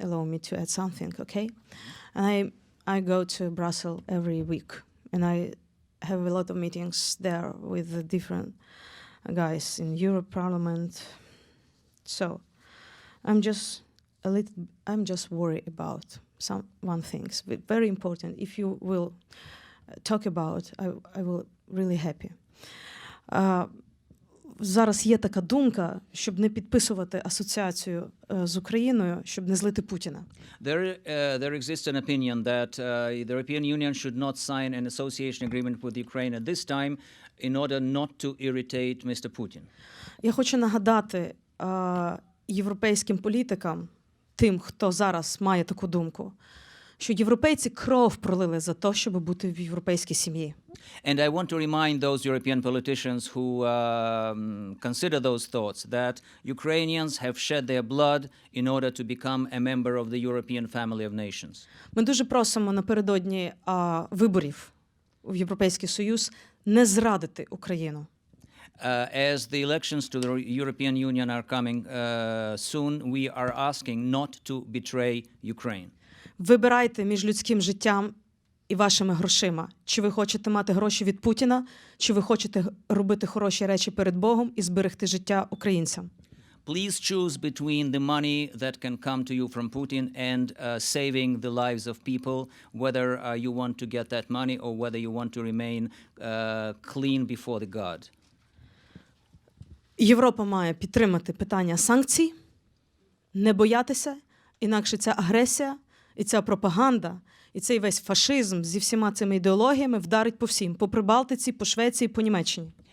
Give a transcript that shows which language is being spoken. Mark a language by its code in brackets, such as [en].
[en] Allow me to add something, okay? And I go to Brussels every week, and I have a lot of meetings there with the different guys in Europe Parliament. So I'm just worried about one things, but very important. If you will talk about, I will really happy. [uk] Зараз є така думка, щоб не підписувати асоціацію з Україною, щоб не злити Путіна. [en] There exists an opinion that the European Union should not sign an association agreement with Ukraine at this time in order not to irritate Mr. Putin. [uk] Я хочу нагадати європейським політикам, тим, хто зараз має таку думку, що європейці кров пролили за те, щоб бути в європейській сім'ї. [en] And I want to remind those European politicians who consider those thoughts that Ukrainians have shed their blood in order to become a member of the European family of nations. [uk] Ми дуже просимо напередодні виборів в Європейський Союз не зрадити Україну. [en] As the elections to the European Union are coming soon, we are asking not to betray Ukraine. [uk] Вибирайте між людським життям і вашими грошима. Чи ви хочете мати гроші від Путіна, чи ви хочете робити хороші речі перед Богом і зберегти життя українцям. [en] Please choose between the money that can come to you from Putin and saving the lives of people, whether you want to get that money or whether you want to remain clean before the God. [uk] Європа має підтримати питання санкцій, не боятися, інакше ця агресія і ця пропаганда, і цей весь фашизм зі всіма цими ідеологіями вдарить по всім, по Прибалтиці, по Швеції, по Німеччині.